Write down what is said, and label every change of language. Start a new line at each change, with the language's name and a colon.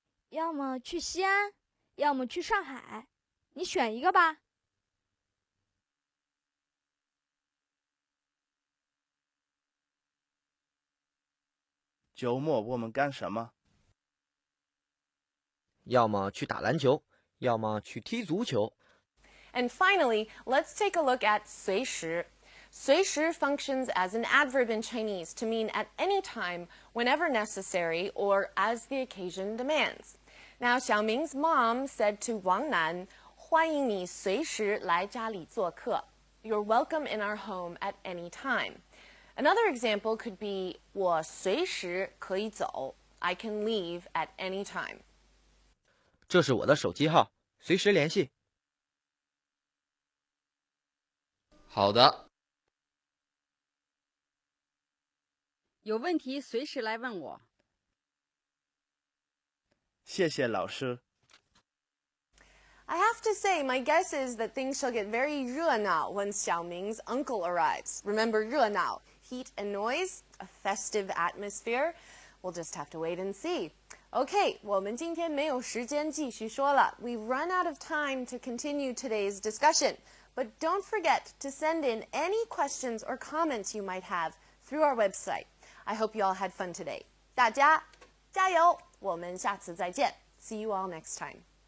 Chinese: 要么去西安，要么去上海，你选一个吧。周末我们干什么？要么去打篮球，要么去踢足球。
English: And finally, let's take a look at 随时. 随时 functions as an adverb in Chinese to mean at any time, whenever necessary, or as the occasion demands. Now, Xiaoming's mom said to Wang Nan,
Chinese: 欢迎你随时来家里做客.
English: You're welcome in our home at any time. Another example could be
Chinese: 我随时可以走.
English: I can leave at any time.
Chinese: 这是我的手机号，随时联系。好的。有问题随时来问我。谢谢老师。
English: I have to say, my guess is that things shall get very 热闹 when Xiaoming's uncle arrives. Remember 热闹, heat and noise, a festive atmosphere. We'll just have to wait and see. Okay,
Chinese: 我们今天没有时间继续说了.
English: We've run out of time to continue today's discussion. But don't forget to send in any questions or comments you might have through our website. I hope you all had fun today.
Chinese: 大家加油！我们下次再见.
English: See you all next time.